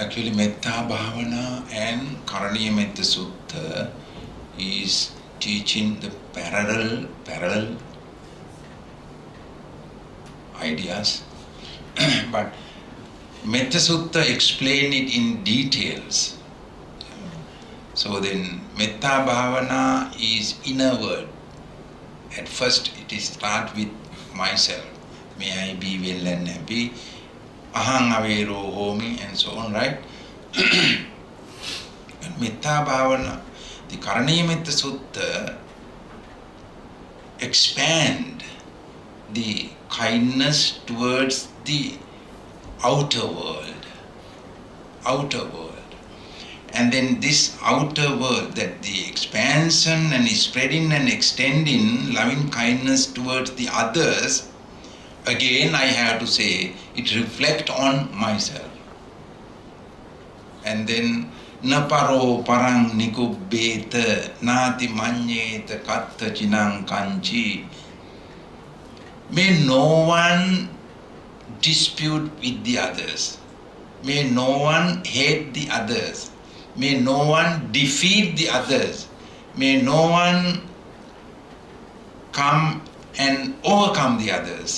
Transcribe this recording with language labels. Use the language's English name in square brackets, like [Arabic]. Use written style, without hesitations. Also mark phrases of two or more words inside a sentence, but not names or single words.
[English] Actually, Metta Bhavana and Karaniya Metta Sutta is teaching the parallel ideas, but Metta Sutta explain it in details. So then Metta Bhavana is inward. At first it is start with myself. May I be well and happy. [Pali] Aham avero homi, [English] and so on, right? And Metta Bhavana, the Karaniya Metta Sutta expand the kindness towards the outer world. And then this outer world, that the expansion and spreading and extending loving kindness towards the others, again I have to say, it reflects on myself. [Pali] And then Naparo parang nikubbeta nati manyeta katta chinang kanchi. [English] May no one dispute with the others. May no one hate the others. May no one defeat the others. May no one come and overcome the others.